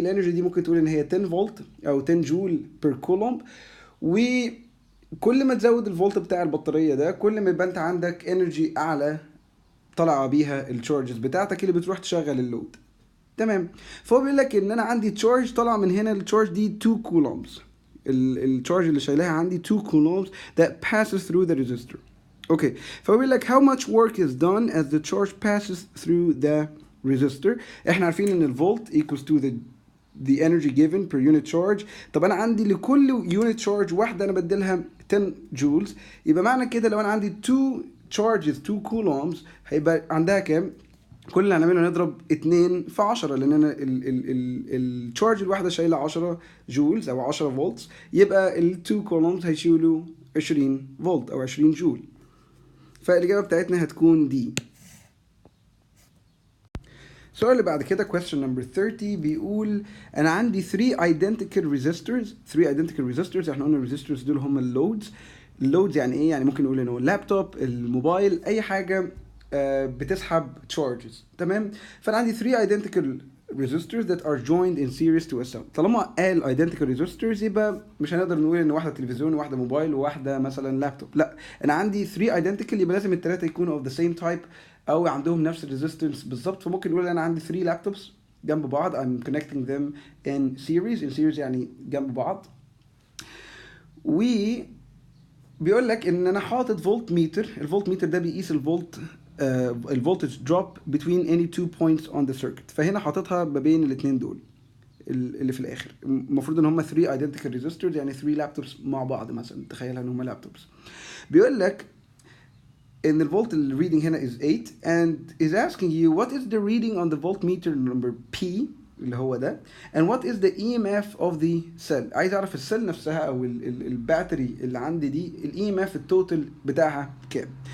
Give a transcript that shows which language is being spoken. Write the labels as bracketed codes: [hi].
[ar] الانرجي دي ممكن تقول ان هي 10 فولت او 10 جول بير كولومب. وكل ما تزود الفولت بتاع البطاريه ده كل ما يبقى انت عندك انرجي اعلى طلع بيها التشارجز بتاعتك اللي بتروح تشغل اللود. تمام؟ فهو بيقول لك ان انا عندي تشارج طلع من هنا، التشارج دي 2 كولومبس. التشارج اللي شايلها عندي [en] 2 coulombs that passes through the resistor. [ar] اوكي، فهو بيقول لك [en] how much work is done as the charge passes through the resistor. [ar] احنا عارفين ان الفولت [en] equals to the energy given per unit charge. [ar] طب انا عندي لكل unit charge واحده انا بديلها 10 جولز، يبقى معنى كده لو انا عندي [en] 2 charges 2 coulombs [ar] هيبقى عندها كام؟ كل اللي هنعمله نضرب 2 في 10 لان انا التشارج الواحده شايله 10 جولز او 10 فولتس، يبقى ال2 كولومز هيشيلوا 20 فولت او 20 جول. فالاجابه بتاعتنا هتكون دي. السؤال اللي بعد كده [en] question number 30 [ar] بيقول انا عندي 3 identical resistors. [en] 3 identical resistors. [ar] احنا قلنا الريزيستورز دول هم اللودز. اللودز يعني ايه؟ يعني ممكن نقول انه اللابتوب، الموبايل، اي حاجه بتسحب [en] charges. تمام؟ فانا عندي 3 identical resistors that are joined in series to a cell. [ar] طالما قال [en] identical resistors [ar] يبقى مش هنقدر نقول ان واحده تلفزيون وواحده موبايل وواحده مثلا لابتوب. لا، انا عندي 3 identical يبقى لازم الثلاثه يكونوا [en] of the same type [ar] او عندهم نفس الريزيستنس بالظبط. فممكن نقول انا عندي 3 لابتوبس جنب بعض [en] I'm connecting them in series. in series [ar] يعني جنب بعض. و بيقول لك ان انا حاطط فولت ميتر. الفولت ميتر ده بيقيس الفولت الفولتج دروب [en] between any two points on the circuit. [ar] فهنا حاططها ما بين الاثنين دول اللي في الاخر. المفروض ان هم 3 identical resistors يعني 3 لابتوبس مع بعض مثلا، تخيلها ان هم لابتوبس. بيقول لك ان الفولت الريدنج هنا [en] is 8 and is asking you what is the reading on the voltmeter number P [ar] اللي هو ده [en] and what is the EMF of the cell. [ar] عايز اعرف السيل نفسها او الباتري اللي عندي دي ال EMF التوتال بتاعها كام.